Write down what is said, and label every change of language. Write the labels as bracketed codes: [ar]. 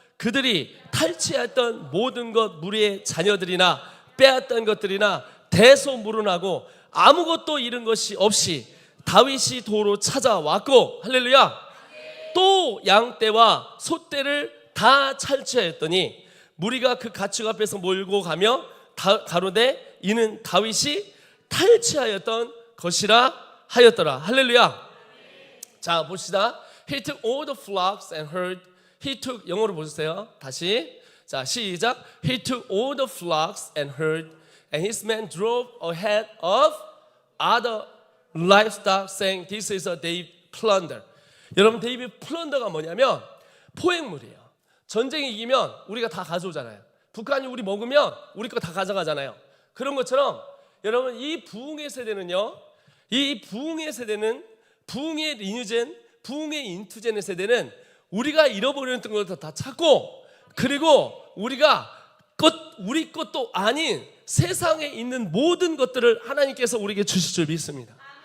[ko] 그들이 탈취했던 모든 것 무리의 자녀들이나 빼앗던 것들이나 대소물은하고 아무것도 잃은 것이 없이 다윗이 도로 찾아왔고, 할렐루야. 또 양떼와 소떼를 다 탈취하였더니 무리가 그 가축 앞에서 몰고 가며 가로되 이는 다윗이 탈취하였던 것이라 하였더라. 할렐루야. 자 봅시다. [en] He took all the flocks and herd. He took, [ko] 영어로 보세요. 다시. 자 시작. [en] He took all the flocks and herd, and his men drove ahead of other livestock, saying, "This is a day plunder." [ko] 여러분, 데이빗 플런더가 뭐냐면 포획물이에요. 전쟁이 이기면 우리가 다 가져오잖아요. 북한이 우리 먹으면 우리 거 다 가져가잖아요. 그런 것처럼 여러분, 이 부흥의 세대는요, 이 부흥의 세대는, 부흥의 리뉴젠, 부흥의 인투젠의 세대는 우리가 잃어버렸던 것도 다 찾고, 그리고 우리가 우리 것도 아닌 세상에 있는 모든 것들을 하나님께서 우리에게 주실 줄 믿습니다.